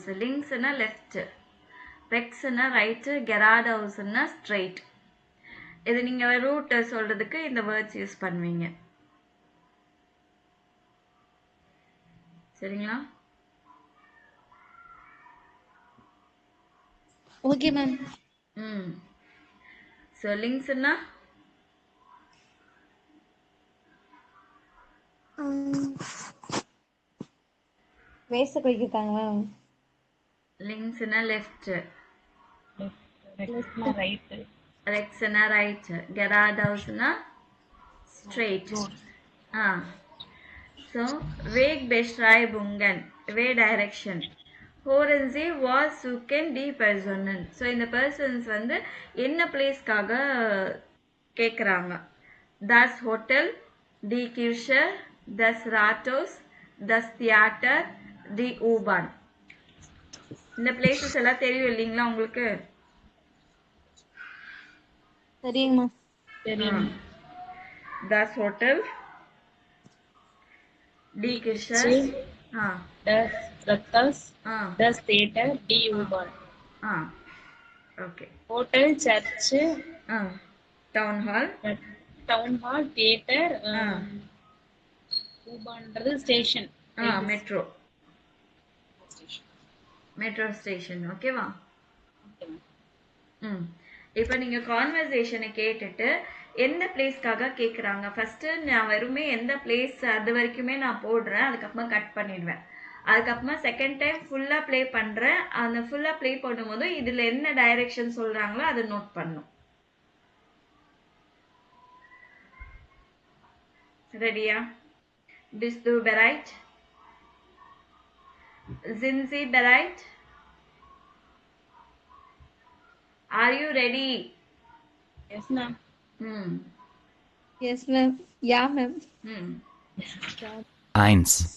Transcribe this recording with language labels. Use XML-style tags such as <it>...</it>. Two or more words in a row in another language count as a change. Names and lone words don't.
<ta>Links na left, rex na right, geradeaus na straight. இது நீங்க ரூட் சொல்றதுக்கு இந்த</ta> <en>words use</en> <ta>பண்ணுவீங்க. சரிங்களா?</ta> <en>okay ma'am.</en> <ta>So linksனா வேஸ்ட் குறிக்கிட்டாங்க மேம். linksனா லெஃப்ட், Left na right. rexனா ரைட், geradeausனா straight.</ta> <en>So Wegbeschreibungen, way direction.</en> <de>Hören Sie, was suchen die Personen?</de> <ta>So இந்த persons வந்து என்ன பிளேஸ்க்காக கேட்குறாங்க?</ta> <de>Das Hotel, die Kirche, das Rathaus, das Theater, die U-Bahn.</de> <ta>இந்த பிளேசஸ் எல்லாம் தெரியும் இல்லைங்களா உங்களுக்கு? சரிங்க மேம். தெரியும்.</ta> <de>Das Hotel, die Kirche, Das Rathaus, das Theater, die U-Bahn.</de> <en>Okay. Hotel, church, Town hall, theater, U-Bahnன்றது station. metro station. ஓகேவா?</en> <ta>இப்போ நீங்க கான்வர்சேஷனை கேட்டுட்டு எந்த பிளேஸ்க்காக கேட்குறாங்க ஃபர்ஸ்ட் நான் வெறுமே எந்த பிளேஸ் அது வரைக்குமே நான் போடுறேன், அதுக்கப்புறமா கட் பண்ணிடுவேன். அதுக்கப்புறமா</ta> <en>second time</en> <ta>ஃபுல்லா ப்ளே பண்றேன். அந்த ஃபுல்லா ப்ளே பண்ணும்போது இதுல என்ன டைரக்ஷன் சொல்றாங்களோ அதை நோட் பண்ணும். ரெடியா?</ta> <de>Bist du bereit? Sind Sie bereit?</de> <en>Are you ready? Yes, ma'am. Yes, ma'am.</en> <de>Ja, ma'am. 1.</de>